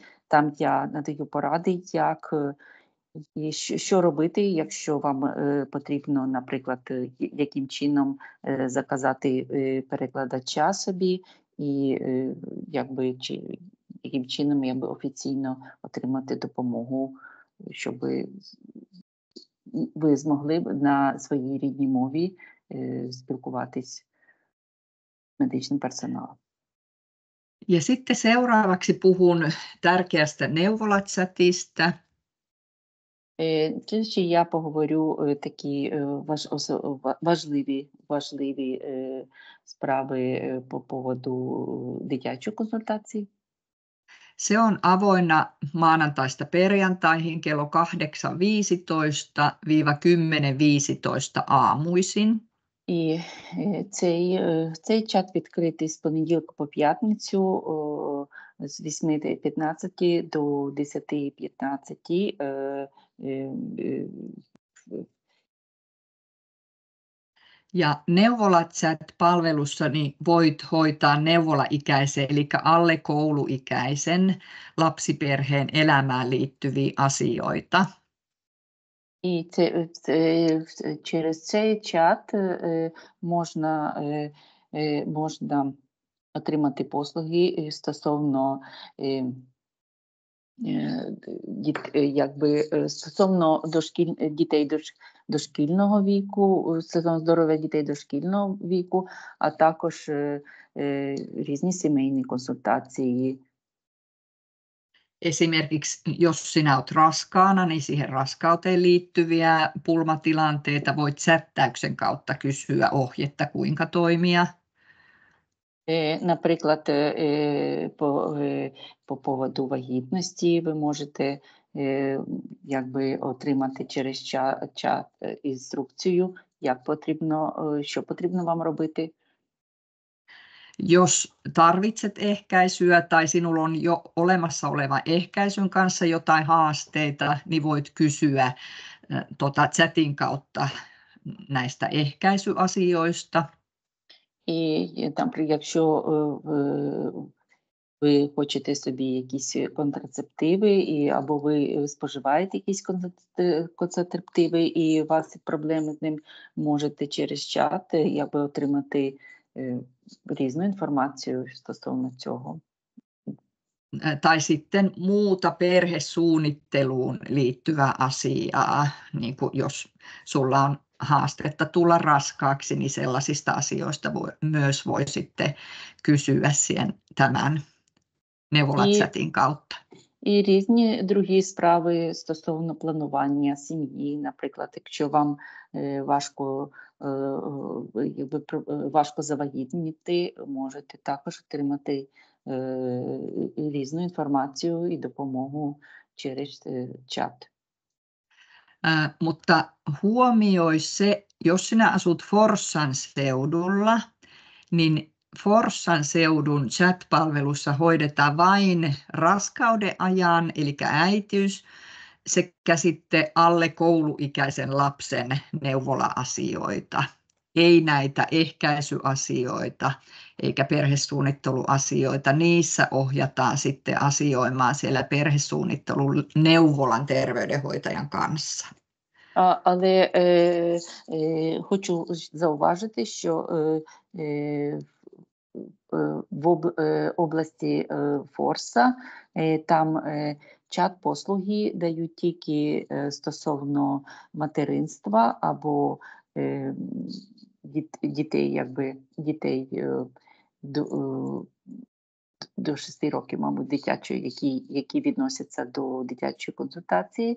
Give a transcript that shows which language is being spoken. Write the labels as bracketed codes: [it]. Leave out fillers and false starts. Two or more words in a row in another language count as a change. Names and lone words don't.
[uk] Там я надаю поради, що робити, якщо вам потрібно, наприклад, яким чином заказати перекладача собі, і яким чином офіційно отримати допомогу, щоб ви змогли на своїй рідній мові спілкуватись з медичним персоналом. [fi] Ja sitten seuraavaksi puhun tärkeästä neuvolachatista. [uk] Я поговорю такі важливі справи по поводу дитячої консультації. [fi] Se on avoinna maanantaista perjantaihin kello 8.15–10.15 aamuisin. [uk] І цей чат відкритий з понеділка по п'ятницю з 8:15 до 10:15. [fi] Ja neuvolachat-palvelussani voit hoitaa neuvolaikäisen, eli alle kouluikäisen lapsiperheen elämään liittyviä asioita. [uk] І через цей чат можна отримати послуги стосовно стосовно дітей дошкільного віку, стосовно здоров'я дітей дошкільного віку, а також різні сімейні консультації. [fi] Esimerkiksi jos sinä olet raskaana, niin siihen raskauteen liittyviä pulmatilanteita voit chattäyksen kautta kysyä ohjetta, kuinka toimia. [uk] Наприклад, по поводу вагітності ви можете якби отримати через чат інструкцію, як потрібно, що потрібно вам робити. [fi] Jos tarvitset ehkäisyä tai sinulla on jo olemassa oleva ehkäisyn kanssa jotain haasteita, niin voit kysyä chatin kautta näistä ehkäisyasioista. [uk] І там, якщо ви хочете собі якісь контрацептиви, або ви споживаєте якісь контрацептиви, і у вас проблеми з ним, можете через чат якби отримати різну інформацію стосовно цього. [fi] Tai sitten muuta perhesuunnitteluun liittyvää asiaa, niin kuin jos sulla on haastetta tulla raskaaksi, niin sellaisista asioista voi sitten kysyä tämän neuvolachatin kautta. [uk] І різні другі справи стосовно планування сім'ї. Наприклад, якщо вам важко завагітніти, можете також отримати різну інформацію і допомогу через чат. [fi] Mutta huomioi se, jos sinä asut Forssan seudulla, niin Forssan seudun chat-palvelussa hoidetaan vain raskauden ajan, eli äitiys, sekä sitten alle kouluikäisen lapsen neuvola-asioita. Ei näitä ehkäisyasioita eikä perhesuunnitteluasioita. Niissä ohjataan sitten asioimaan siellä perhesuunnittelun neuvolan terveydenhoitajan kanssa. [uk] Але хочу зауважити, що в області Форса там чат-послуги дають тільки стосовно материнства або дітей до 6 років, мабуть, дитячої, які відносяться до дитячої консультації.